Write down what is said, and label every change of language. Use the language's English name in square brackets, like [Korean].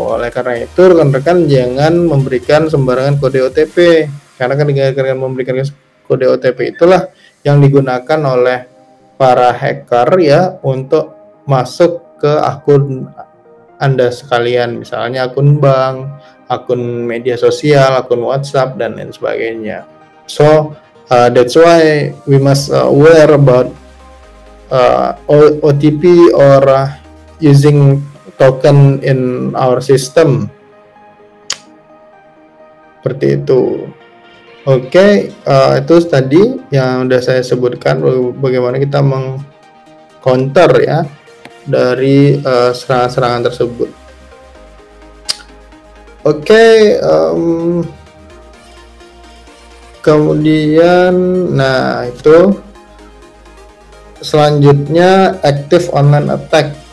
[Indonesian] Oleh karena itu rekan-rekan jangan memberikan sembarangan kode OTP, karena kan dengan memberikan kode OTP itulah yang digunakan oleh para hacker ya untuk masuk ke akun Anda sekalian, misalnya akun bank, akun media sosial, akun WhatsApp dan lain sebagainya. [English] So that's why we must aware about OTP or using token in our system. [Indonesian] Seperti itu. Oke, itu tadi yang sudah saya sebutkan bagaimana kita meng-counter ya dari serangan-serangan tersebut. Oke, kemudian nah itu selanjutnya active online attack.